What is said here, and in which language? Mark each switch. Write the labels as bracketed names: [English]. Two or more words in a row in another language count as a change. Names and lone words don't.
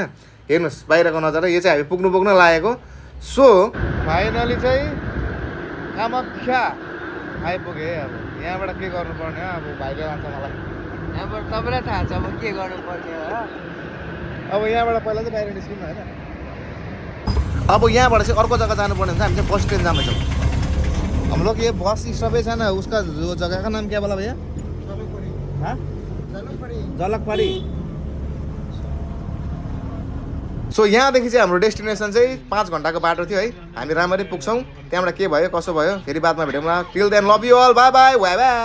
[Nepali] हेर्नुहोस् बाहिरको नजारा, यो चाहिँ हामी पुग्नु लागेको। [English] so finally [Nepali] चाहिँ कामाख्या आइपुगेँ। अब यहाँबाट के गर्नुपर्ने हो, अब भाइले लान्छ मलाई। यहाँबाट तपाईँलाई थाहा छ अब के गर्नुपर्ने हो। अब यहाँबाट पहिला चाहिँ बाहिर निस्किनु होइन। अब यहाँबाट चाहिँ अर्को जग्गा जानुपर्ने हुन्छ। हामी चाहिँ [English] bus stand [Nepali] जाँदैछौँ। [Hindi] हम लोग ये [English] bus stoppage [Hindi] है ना, उसका जो जगह का नाम क्या बोला भैया? हाँ, जलकपरी। [Nepali] सो यहाँदेखि चाहिँ हाम्रो डेस्टिनेसन चाहिँ 5 घन्टाको बाटो थियो है। हामी राम्ररी पुग्छौँ। त्यहाँबाट के भयो कसो भयो फेरि बादमा भेटौँला। [English] till then love you all, bye bye.